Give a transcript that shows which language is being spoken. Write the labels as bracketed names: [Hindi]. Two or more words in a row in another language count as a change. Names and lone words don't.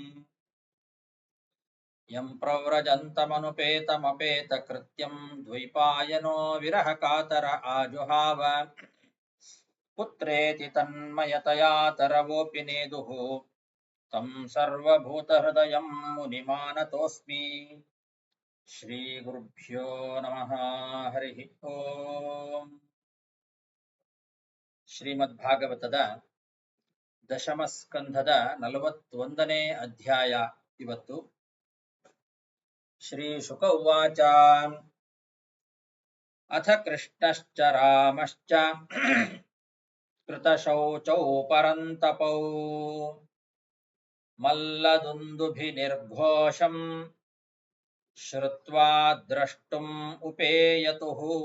[Sanskrit] यं प्रव्रजन्तमनुपेतमपेतकृत्यं द्वैपायनो विरहकातर आजुहाव. पुत्रेति तन्मयतया तरवोऽपि नेदुः तं सर्वभूतहृदयं मुनिमानतोऽस्मि. ಶ್ರೀಗುರುಭ್ಯೋ ನಮಃ. ಹರಿ ಓಂ. [Kannada] ಶ್ರೀಮದ್ಭಾಗವತದ ದಶಮ ಸ್ಕಂಧದ 41ನೇ ಅಧ್ಯಾಯ ಇವತ್ತು. [Sanskrit] ಶ್ರೀ ಶುಕ ಉವಾಚ. ಅಥ ಕೃಷ್ಣಶ್ಚ ರಾಮಶ್ಚ ಕೃತಶೌಚೌ ಪರಂತಪೌ ಮಲ್ಲದುಂದುಭಿರ್ಘೋಷಂ ಶ್ರುತ್ವಾ ದ್ರಷ್ಟುಂ ಉಪೇಯತುಃ.